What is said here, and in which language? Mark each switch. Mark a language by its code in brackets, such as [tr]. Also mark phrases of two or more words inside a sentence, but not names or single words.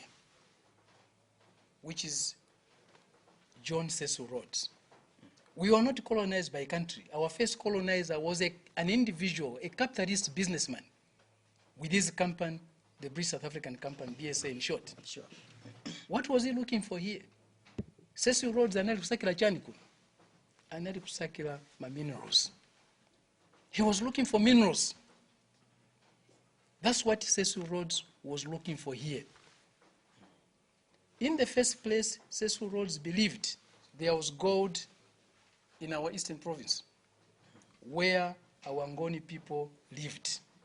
[en] Which is John Cecil Rhodes. We were not colonized by a country. Our first colonizer was an individual, a capitalist businessman with his company, the British South African company, BSA in short. Sure. What was he looking for here? [ny] Cecil Rhodes anali kusakira chani kuno? Anali kusakira ma minerals. [en] He was looking for minerals. That's what Cecil Rhodes was looking for here. In the first place, Cecil Rhodes believed there was gold in our eastern province, where our Ngoni people lived.